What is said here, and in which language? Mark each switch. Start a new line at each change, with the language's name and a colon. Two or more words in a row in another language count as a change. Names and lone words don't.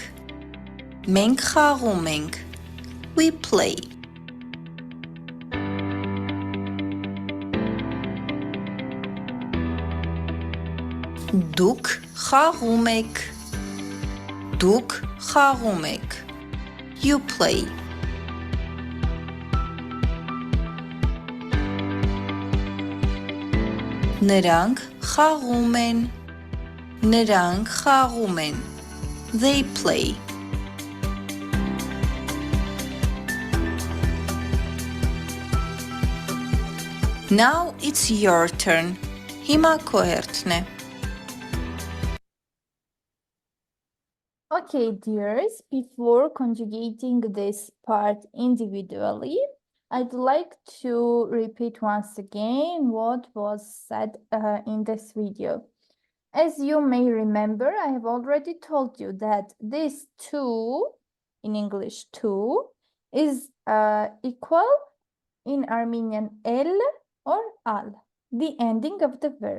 Armenian: Մենք խաղում ենք.
English: We play.
Armenian: Դուք խաղում եք. Դուք խաղում եք.
English: You play.
Armenian: Նրանք խաղում են. Նրանք խաղում են.
English: They play. Now it's your turn.
Armenian: Հիմա քո հերթն է.
English: Okay, dears, before conjugating this part individually, I'd like to repeat once again what was said in this video. As you may remember, I have already told you that this to, in English to, is equal in Armenian el or al, the ending of the verb.